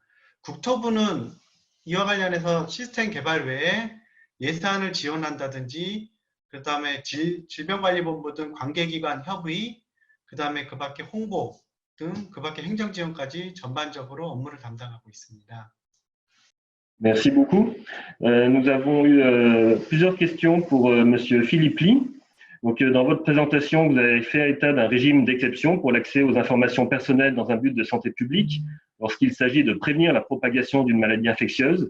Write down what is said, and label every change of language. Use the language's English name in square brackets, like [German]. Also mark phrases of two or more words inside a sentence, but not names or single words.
[Korean] 국토부는 이와 관련해서 시스템 개발 외에 예산을 지원한다든지, 그 다음에 질병관리본부 등 관계기관 협의, 그 다음에 그 밖에 홍보 등 그 밖에 행정지원까지 전반적으로 업무를 담당하고 있습니다. [French] Merci beaucoup. Nous avons eu plusieurs questions pour Monsieur Philippe Ly. Donc, dans votre présentation, vous avez fait état d'un régime d'exception pour l'accès aux informations personnelles dans un but de santé publique lorsqu'il s'agit de prévenir la propagation d'une maladie infectieuse.